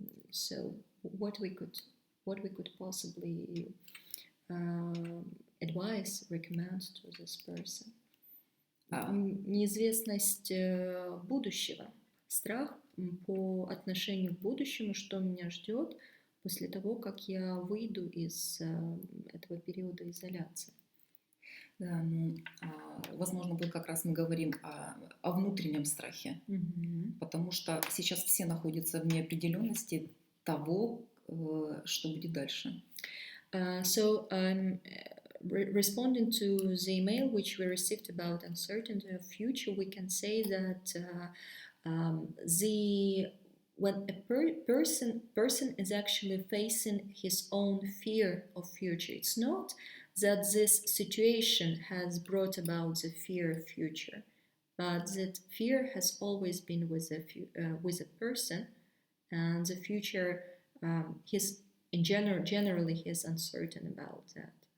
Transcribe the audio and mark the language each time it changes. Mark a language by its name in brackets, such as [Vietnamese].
[English] So what we could possibly advise, recommend to this person. [Russian] Неизвестность будущего, страх по отношению к будущему, что меня ждет после того, как я выйду из этого периода изоляции. Да, ну, возможно, вот как раз мы говорим о внутреннем страхе, потому что сейчас все находятся в неопределенности того, что будет дальше. [English] So responding to the email which we received about uncertainty of future, we can say that when a person is actually facing his own fear of future, it's not that this situation has brought about the fear of future, but that fear has always been with a person, and the future generally he's uncertain about that.